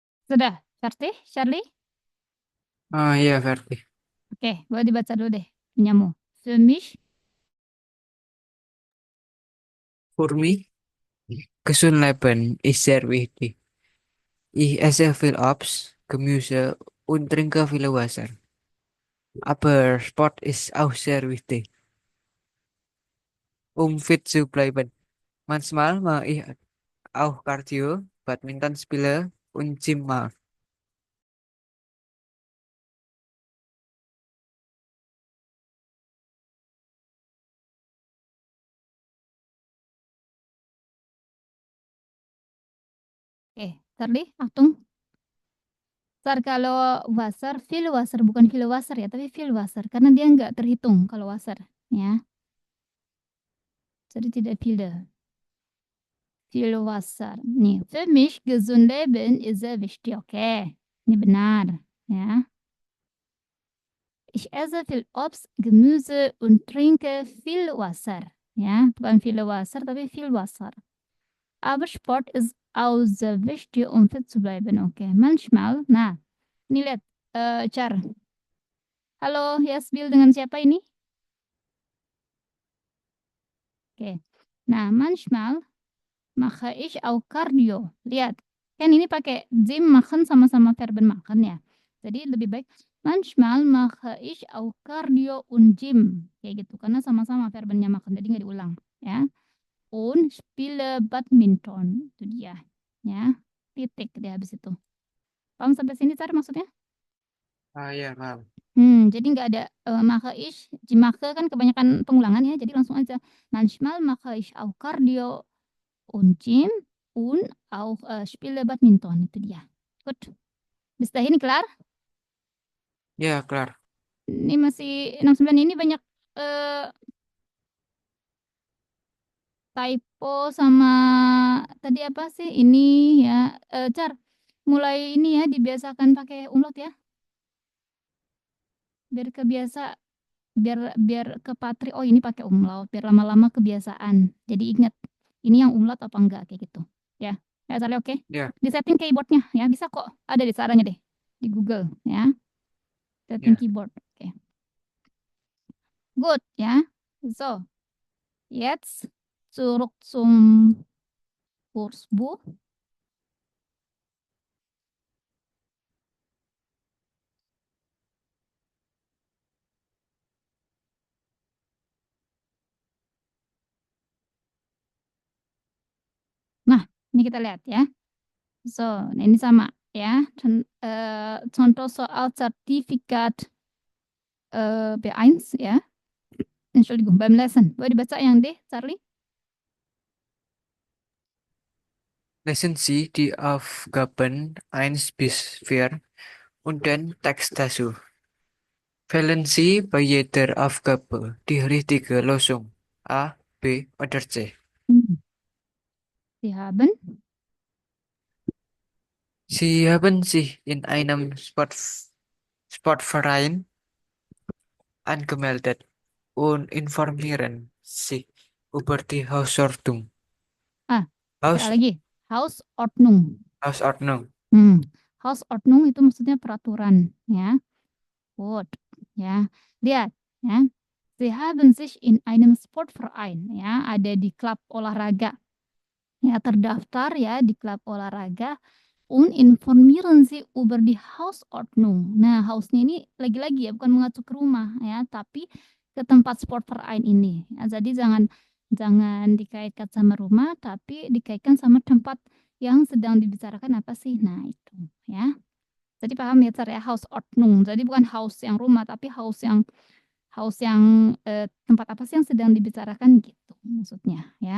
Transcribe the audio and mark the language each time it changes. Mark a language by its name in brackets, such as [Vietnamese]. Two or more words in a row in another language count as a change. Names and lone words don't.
[Indonesian] Sudah, Charlie? Charlie? Ah iya, Verti. Oke, boleh dibaca dulu deh. Punyamu. [German] Für mich, [English] For me, [Dutch] gezond leven [German] is sehr wichtig. Ich esse viel Obst, Gemüse und trinke viel Wasser. Aber Sport ist auch sehr wichtig, fit zu bleiben. Manchmal mache ich auch Cardio, Badminton spiele und Gym mache. [Indonesian] oke, Charlie, Achtung. Sar kalau Wasser, [German] fil Wasser, [Indonesian] bukan [German] fil Wasser [Indonesian] ya, tapi [German] fil Wasser. [Indonesian] Karena dia nggak terhitung kalau Wasser. Ya, jadi tidak viele. [German] Viel Wasser. Nih, für mich gesund leben ist sehr wichtig. [Indonesian] Oke, ini benar. Ya, [German] ich esse viel Obst, Gemüse und trinke viel Wasser. Ja, bukan viel Wasser, tapi viel Wasser. Aber Sport ist auch sehr wichtig, um fit zu bleiben. [Indonesian] Oke, manchmal. Nah, ini lihat, Char. Halo, Yasbil dengan siapa ini? Oke. Nah, [German] manchmal mache ich auch Cardio. [Indonesian] Lihat, kan ini pakai [German] Gym machen [Indonesian] sama-sama verben makan ya. Jadi lebih baik [German] manchmal mache ich auch Cardio und Gym. [Indonesian] Kayak gitu, karena sama-sama verbennya makan, jadi nggak diulang. Ya. [German] Und spiele Badminton. [Indonesian] Itu dia. Ya, titik dia habis itu. Paham sampai sini, Car, maksudnya? Ah iya, paham. Jadi nggak ada [German] mache ich, [Indonesian] mache kan kebanyakan pengulangan ya, jadi langsung aja. [German] Manchmal mache ich auch Cardio und Gym und auch spiele Badminton. [Indonesian] Itu dia. [German] Gut. Bis dahin klar? [Indonesian] Ya, kelar. Ini masih 69 ini banyak eh, typo sama tadi apa sih? Ini ya, Car, mulai ini ya dibiasakan pakai umlaut ya, biar kebiasa, biar biar ke Patri. Oh, ini pakai umlaut, biar lama-lama kebiasaan. Jadi ingat, ini yang umlaut apa enggak kayak gitu. Ya, ya Charlie, oke. Ya, Di setting keyboardnya ya, bisa kok. Ada di caranya deh di Google ya. Setting ya. keyboard. Oke. Good ya. [German] So, jetzt zurück zum Kursbuch. [Indonesian] Nah, ini kita lihat ya. So, nah ini sama ya. Contoh soal sertifikat B1 ya. [German] Entschuldigung, beim Lesen. [Indonesian] Boleh dibaca yang D, Charlie? [German] Lesen Sie die Aufgaben 1 bis 4 und den Text dazu. Wählen Sie bei jeder Aufgabe die richtige Lösung. A, B oder C. Hmm. Sie haben. Sie haben sich in einem Sportverein angemeldet und informieren sich über die Hausordnung. [Indonesian] Ah, sekali Haus, lagi. Hausordnung. Hausordnung. Hausordnung itu maksudnya peraturan ya. Gut. Ya. Lihat ya. [German] Sie haben sich in einem Sportverein [Indonesian] ya, ada di klub olahraga. Ya, terdaftar ya di klub olahraga. [German] Und informieren Sie über die Hausordnung. [Indonesian] Nah, hausnya ini lagi-lagi ya, bukan mengacu ke rumah ya, tapi ke tempat sportverein ini. Ya, jadi jangan jangan dikaitkan sama rumah, tapi dikaitkan sama tempat yang sedang dibicarakan apa sih? Nah, itu ya. Jadi paham ya cara ya Hausordnung. Jadi bukan house yang rumah, tapi house yang tempat apa sih yang sedang dibicarakan gitu maksudnya ya.